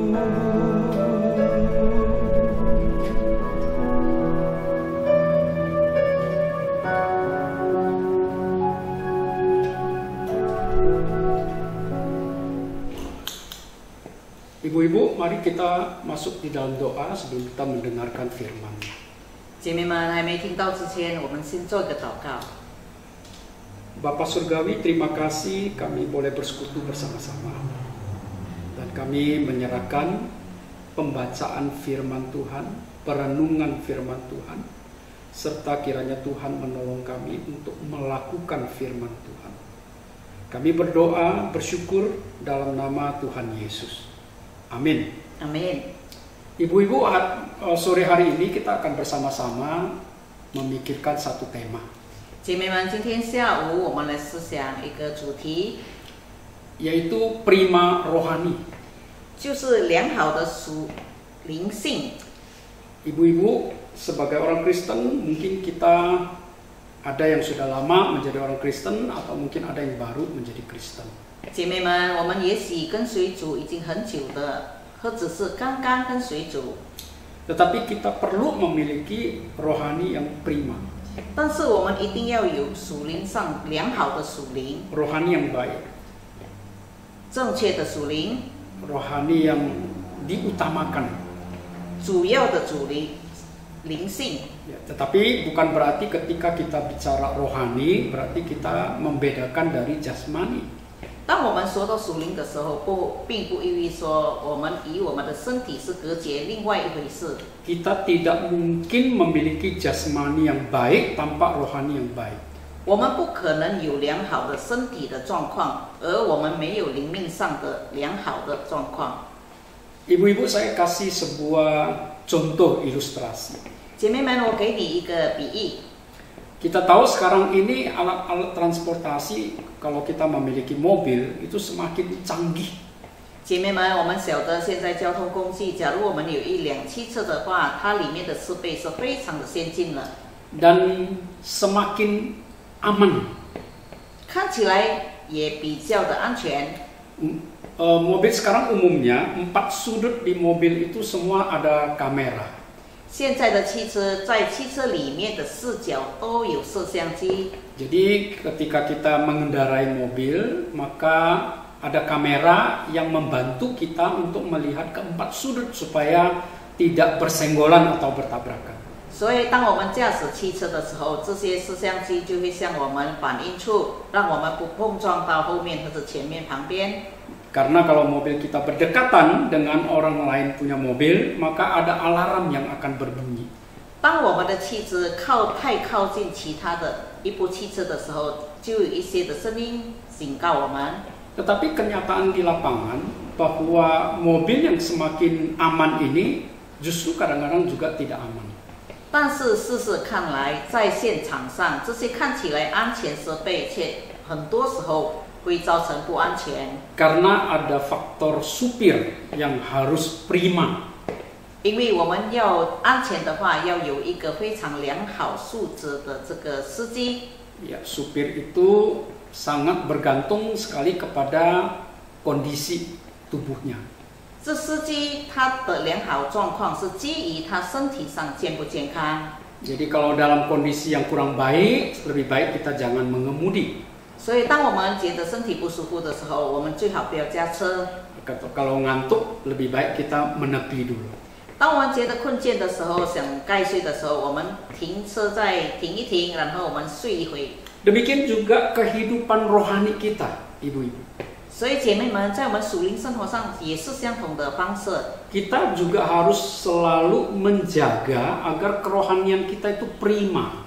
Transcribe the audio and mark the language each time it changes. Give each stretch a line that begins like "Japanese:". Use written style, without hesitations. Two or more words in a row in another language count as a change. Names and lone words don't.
Indonesian: Ibu-ibu, mari kita masuk di dalam doa sebelum kita mendengarkan firman.
Chinese: 姐妹们还没听到之前，我们先做一个祷告。
Indonesian: Bapak Surgawi, terima kasih kami boleh bersekutu bersama-sama. Dan kami menyerahkan pembacaan firman Tuhan, perenungan firman Tuhan, serta kiranya Tuhan menolong kami untuk melakukan firman Tuhan. Kami berdoa, bersyukur dalam nama Tuhan Yesus. Amin. Amin. Ibu-ibu, sore hari ini kita akan bersama-sama memikirkan satu tema.
Chinese: 姐妹们，今天下午我们来思想一个主题，
Indonesian: yaitu prima rohani.
Chinese: 就是良好的属灵性。
Indonesian: Ibu-ibu, sebagai orang Kristen, mungkin kita ada yang sudah lama menjadi orang Kristen atau mungkin ada yang baru menjadi Kristen.
Chinese: 姐妹们，我们也许跟随主已经很久的，或者是刚刚跟随主，
Indonesian: Tetapi kita perlu memiliki rohani yang prima,
Chinese: 但是我们一定要有属灵上良好的属灵，
Indonesian: rohani yang baik,
Chinese: 正确的属灵，
Indonesian: rohani yang diutamakan.
Chinese: 主要的主灵性。
Indonesian: Ya, tetapi bukan berarti ketika kita bicara rohani berarti kita membedakan dari jasmani.
Chinese: 当我们说到属灵的时候，并不意味说我们与我们的身体是隔绝另外一回事。
Indonesian: Kita tidak mungkin memiliki jasmani yang baik tanpa rohani yang baik.
Chinese: 我们不可能有良好的身体的状况，而我们没有灵命上的良好的状况。
Indonesian: Ibu-ibu, saya kasih sebuah contoh ilustrasi.
Chinese: 姐妹们，我给你一个比喻。
Indonesian: Kita tahu sekarang ini alat-alat transportasi, kalau kita memiliki mobil itu semakin canggih.
Chinese: 姐妹们，我们晓得现在交通工具，假如我们有一辆汽车的话，它里面的设备是非常的先进了，
Indonesian: Dan semakin aman.
Chinese: 看起来也比较的安全。
Indonesian: Mobil sekarang umumnya 4 sudut di mobil itu semua ada kamera.
Chinese: 现在的汽车在汽车里面的视角都有摄像机，
Indonesian: Jadi ketika kita mengendarai mobil, maka ada kamera yang membantu kita untuk melihat ke 4 sudut supaya tidak bersenggolan atau bertabrakan.
Chinese: 所以当我们驾驶汽车的时候，这些摄像机就会向我们反映出，让我们不碰撞到后面或者前面旁边。
Indonesian: Karena kalau mobil kita berdekatan dengan orang lain punya mobil, maka ada alarm yang akan berbunyi.
Chinese: 当我们的汽车太靠近其他的一部汽车的时候，就有一些的声音警告我们。
Indonesian: Tetapi kenyataan di lapangan bahwa mobil yang semakin aman ini justru kadang-kadang juga tidak aman.
Chinese: 但是事实看来，在现场上，这些看起来安全设备，却很多时候会造成不安全。
Indonesian: Karena ada faktor supir yang harus prima.
Chinese: 因为我们要安全的话，要有一个非常良好素质的这个司机。
Indonesian: Ya, supir itu sangat bergantung sekali kepada kondisi tubuhnya.
Chinese: 这司机他的良好状况是基于他身体上健不健康。
Indonesian: Jadi kalau dalam kondisi yang kurang baik, lebih baik kita jangan mengemudi.
Chinese: 所以，当我们觉得身体不舒服的时候，我们最好不要驾车。
Indonesian: Kalau ngantuk, lebih baik kita menepi dulu.
Chinese: 当我们觉得困倦的时候，想盖睡的时候，我们停车再停一停，然后我们睡一会。
Indonesian: Demikian juga kehidupan rohani kita, ibu-ibu.
Chinese: 所以，姐妹们，在我们属灵生活上也是相同的方式。
Indonesian: Kita juga harus selalu menjaga agar kerohanian kita itu prima.